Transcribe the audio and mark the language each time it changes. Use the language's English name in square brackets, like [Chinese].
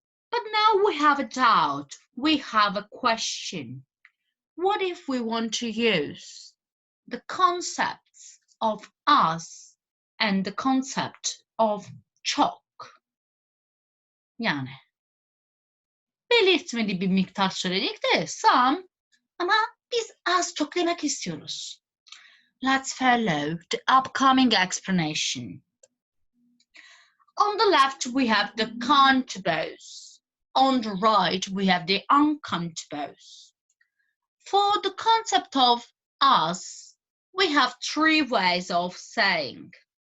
[English] But now we have a doubt. We have a question. What if we want to use the concepts of us and the concept of çok? [Turkish] Yani belirtmeli bir miktar söyledik de some, ama biz az çok demek istiyoruz. [English] Let's follow the upcoming explanation. On the left we have the countables. On the right we have the uncountables. For the concept of us, we have three ways of saying.